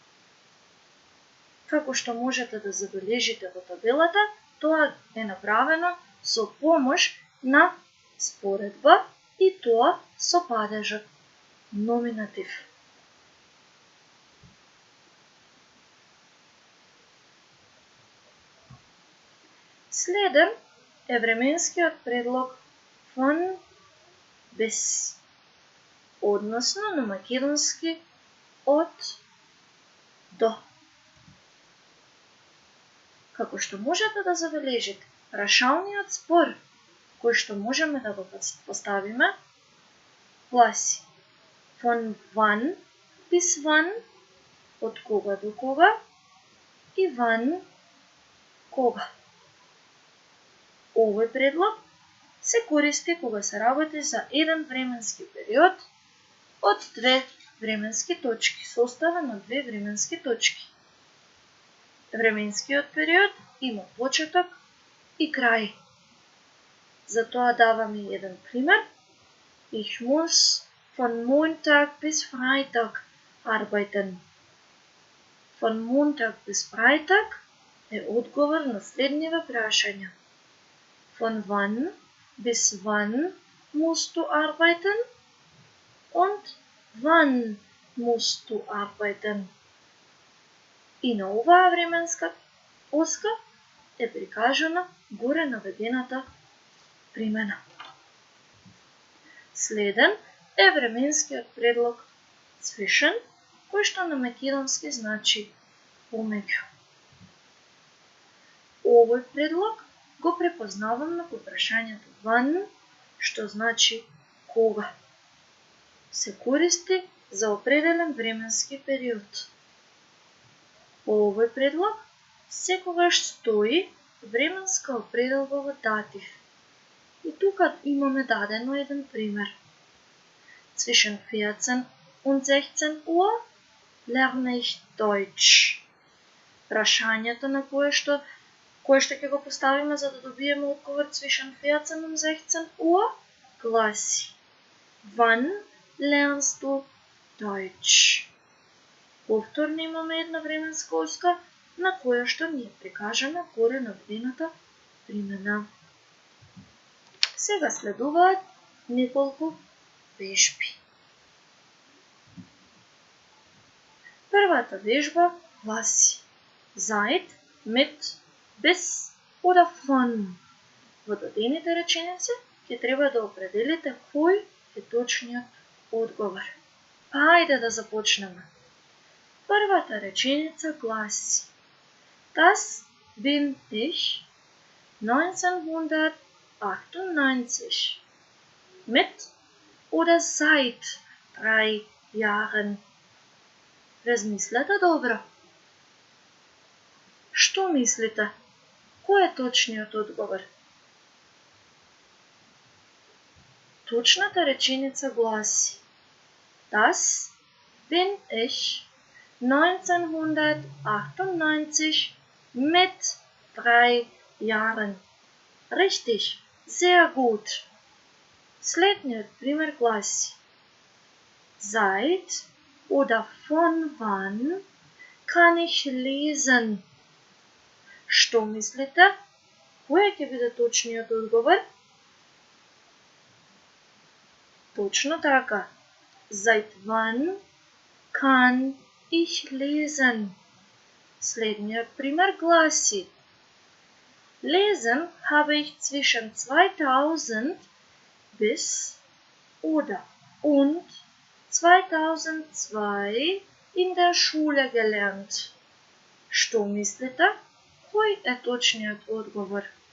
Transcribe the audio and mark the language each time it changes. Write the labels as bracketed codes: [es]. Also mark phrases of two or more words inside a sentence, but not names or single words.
[mk] Како што можете да забележите во табелата, тоа е направено со помош на споредба и тоа со падежот номинатив. Следен е временскиот предлог [de] von bis, [mk] односно на македонски од до. Како што можете да забележите, прашалниот збор кој што можеме да го поставиме гласи [de] von wann bis wann, [mk] од кога до кога, и wann, кога. Овој предлог се користи кога се работи за еден временски период од две временски точки, составен од две временски точки. Временскиот период има почеток и крај. Затоа даваме еден пример. [de] Ich muss von Montag bis Freitag arbeiten. Von Montag bis Freitag [mk] е одговор на следниве прашања. [de] Von wann bis wann musst du arbeiten? Und wann musst du arbeiten? [mk] И на оваа временска оска е прикажана горе наведената примена. Следен е временскиот предлог zwischen, кој што на македонски значи помеѓу. Овој предлог го препознаваме по прашањето wann, што значи кога. Се користи за определен временски период. По овој предлог секогаш стои временска определба во датив. И тука имаме дадено еден пример. [de] Zwischen 14 und 16 Uhr lerne ich Deutsch. [mk] Прашањето на кое што ќе го поставиме за да добиеме одговор [de] zwischen 14 und 16 Uhr [mk] гласи [de] Wann lernst du Deutsch? [mk] Повторно имаме една временска оска на која што ни е прикажана горе наведената примена. Сега следуваат неколку вежби. Првата вежба гласи [de] seit, mit, bis oder von. [mk] Во дадените реченици ќе треба да определите кој е точниот одговор. Па ајде да започнеме. Првата реченица гласи [de] Das bin ich, 1998. Mit oder seit 3 Jahren. [mk] Размислете добро. Што мислите? Кој е точниот одговор? Точната реченица гласи: [de] Das bin ich 1998 mit 3 Jahren. Richtig, sehr gut. [mk] Следниот пример гласи: [de] Seit oder von wann kann ich lesen? [mk] Што мислите? Кој ќе биде точниот одговор? Точно така. [de] Seit wann kann ich lesen? [mk] Следниот пример гласи: [de] Lesen habe ich zwischen 2000 bis oder und 2002 in der Schule gelernt. [mk] Што мислите? Кој е точниот одговор?